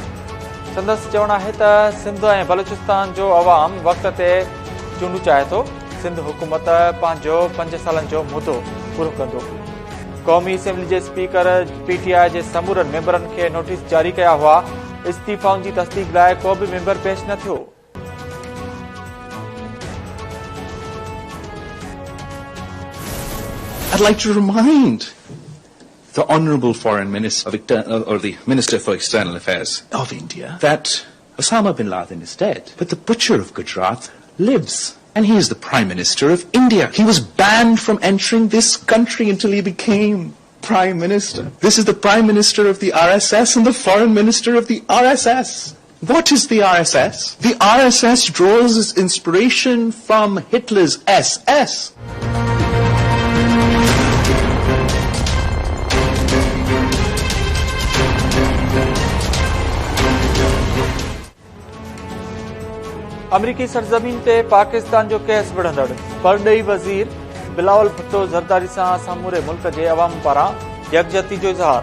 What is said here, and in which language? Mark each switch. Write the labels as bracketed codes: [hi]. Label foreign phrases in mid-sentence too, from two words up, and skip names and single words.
[sd] संदसि चवणु आहे त सिंध ऐं बलूचिस्तान जो अवाम वक़्त ते चूंडूं चाहे थो। सिंध हुकूमत पंहिंजो 5 सालनि जो मुदो पूरो कंदो। क़ौमी असेंबली जे स्पीकर पीटीआई जे समूरनि मेंबरनि खे नोटिस जारी कया हुआ। इस्तीफ़ाउनि जी तस्दीक़ लाइ को बि मेंबर पेश न थियो। [en] I'd like to remind the Honourable Foreign Minister or the Minister for External Affairs of India that Osama bin Laden is dead, but the butcher of Gujarat lives. And he is the Prime Minister of India. He was banned from entering this country until he became Prime Minister. This is the Prime Minister of the RSS and the Foreign Minister of the RSS. What is the RSS? The RSS draws its inspiration from Hitler's SS. [sd] अमरीकी सरजमीन ते पाकिस्तान जो केस बढ़ंदड़। परॾेही वज़ीर बिलावल भुट्टो ज़रदारी सां समूरे मुल्क जे अवाम पारां यकजहती जो इज़हार।